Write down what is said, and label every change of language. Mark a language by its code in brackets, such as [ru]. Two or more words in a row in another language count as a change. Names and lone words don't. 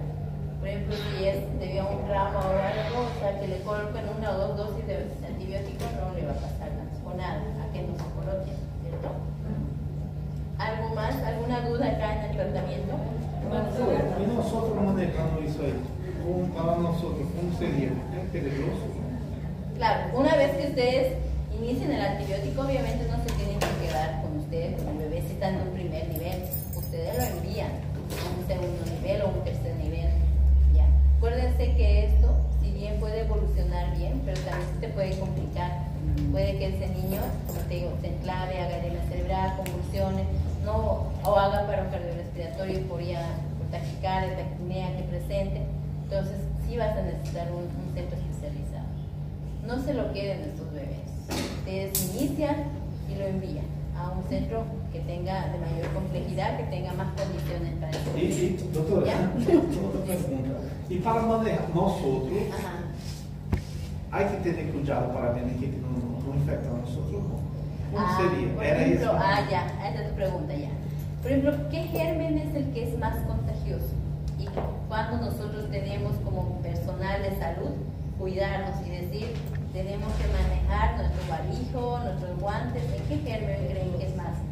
[es] Por ejemplo, si es debido a un trauma o algo, o sea, que le coloquen 1 o 2 dosis de antibiótico, no le va a pasar nada, o nada, a que no se coloquen, ¿cierto? ¿Algo más? ¿Alguna duda acá en el tratamiento? [pt] E [es] nosotros manejando [pt] isso aí, para nosotros, como seria? É peligroso? [es] Claro, una vez que ustedes inicien el antibiótico, obviamente no se tienen que quedar con ustedes, con el bebé si está en un primer nivel. Ustedes lo envían a un segundo nivel o un tercer nivel. ¿Ya? Acuérdense que esto, si bien puede evolucionar bien, pero también se te puede complicar. Puede que ese niño, como te digo, se enclave, haga edema cerebral, convulsiones, no, o haga paro cardiorrespiratorio por taquicardia, taquipnea que presente. Entonces, sí vas a necesitar un centro especializado. No se lo queden estos bebés. Ustedes inician y lo envían a un centro que tenga de mayor complejidad, que tenga más condiciones para eso. [pt] E doutora, outra pergunta. E para manejar nós outros, há que ter cuidado para a meningite não infectar nós outros, não? Como seria? [es] Por [pt] Era [es] ejemplo, [pt] isso? [es] ya, esa es tu pregunta ya. Por ejemplo, ¿qué germen es el que es más contagioso? Y cuando nosotros tenemos como personal de salud, cuidarnos y decir, tenemos que manejar nuestro barbijo, nuestros guantes, ¿en qué germen creen que es más?